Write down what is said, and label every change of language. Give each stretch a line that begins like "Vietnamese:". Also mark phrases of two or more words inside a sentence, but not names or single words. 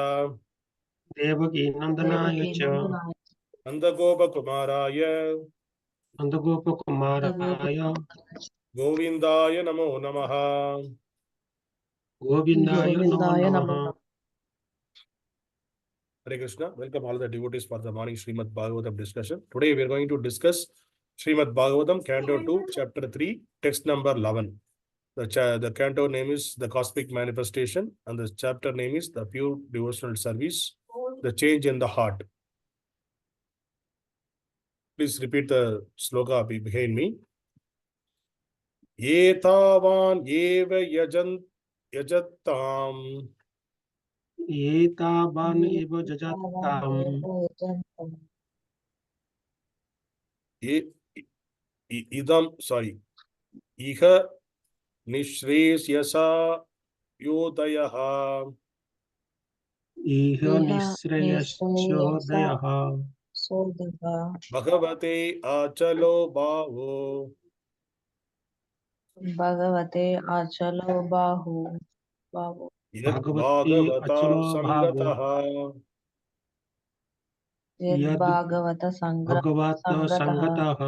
Sanskrit: Devaki Nandanaya Cha Nandagopa Kumaraya Nandagopa Kumaraya Govindaya Namo Namaha. Govindaya Namo Namaha. Hare Krishna.
English: Welcome all the devotees for the morning Srimad Bhagavatam discussion. Today we are going to discuss Srimad Bhagavatam, Canto 2, Chapter 3, text number 11. The canto name is The Cosmic Manifestation and the chapter name is The Pure Devotional Service, The Change in the Heart. Please repeat the sloka behind me.
Sanskrit: Etāvān eva yajatām. etāvān eva yajatām. Iha niḥśreyasodayaḥ. Iha niḥśreyasodayaḥ. Bhagavate acalo bhāvo. acalo bhāvo. Bhagavaty acalo bhāvo. bhagavata-saṅgataḥ.